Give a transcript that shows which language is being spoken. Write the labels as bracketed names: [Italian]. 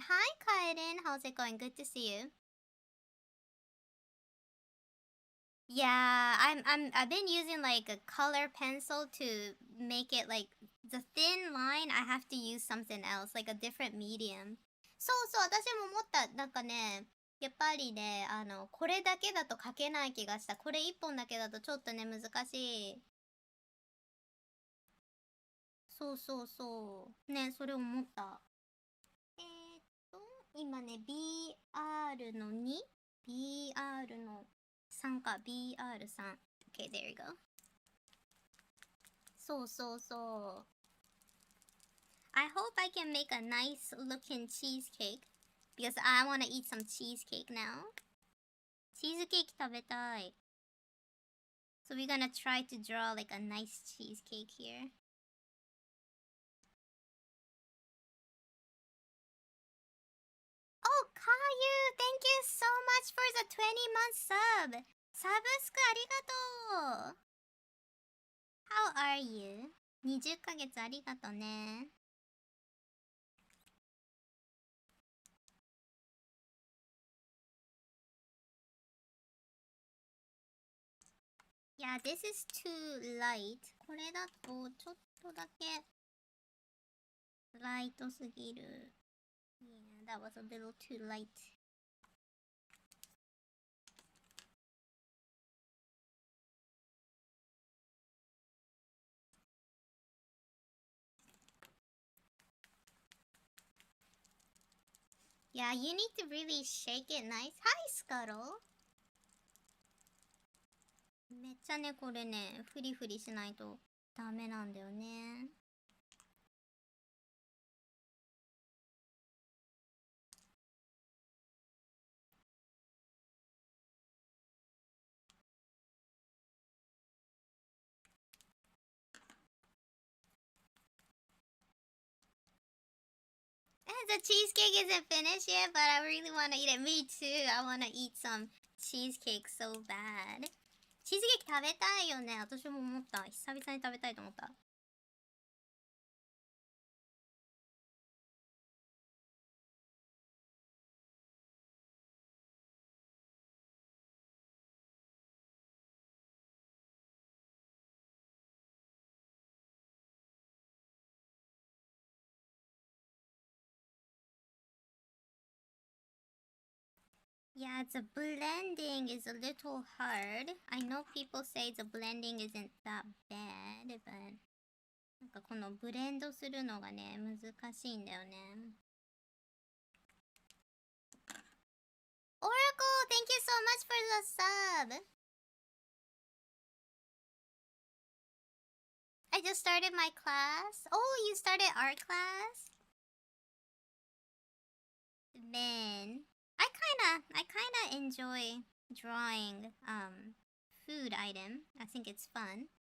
[English] Hi, Kaiden. How's it going? Good to see you. Yeah, I've been using like a color pencil to make it like the thin line. I have to use something else, like a different medium. [Japanese] そうそう、私も思った。なんかね、やっぱりね、これだけだと描けない気がした。これ一本だけだとちょっとね、難しい。そうそうそう。ね、それ思った。えーっと、今ね、BR の 2?BR の3か、BR3。 [English] Okay, there you go. [Japanese] そうそうそう。 [English] I hope I can make a nice looking cheesecake because I want to eat some cheesecake now. [Japanese] チーズケーキ食べたい。 [English] So we're gonna try to draw like a nice cheesecake here. Oh, Caillou, thank you so much for the 20-month sub. サブスクありがとう。 How are you? [Japanese] 20ヶ月ありがとね。 [English] Yeah, this is too light. [Japanese] これだとちょっとだけライトすぎる。 [English] Yeah, that was a little too light. Yeah, you need to really shake it nice. Hi, Scuttle! [Japanese] めっちゃね、これね、フリフリしないとダメなんだよね。 [English] The cheesecake isn't finished yet, but I really want to eat it. Me too. I want to eat some cheesecake so bad. [Japanese] チーズケーキ食べたいよね。私も思った。久々に食べたいと思った。 [English] Yeah, the blending is a little hard. I know people say the blending isn't that bad, but なんかこのブレンドするのがね、難しいんだよね。 Oracle, thank you so much for the sub! I just started my class. Oh, you started art class? Man, I kinda enjoy drawing food item. I think it's fun.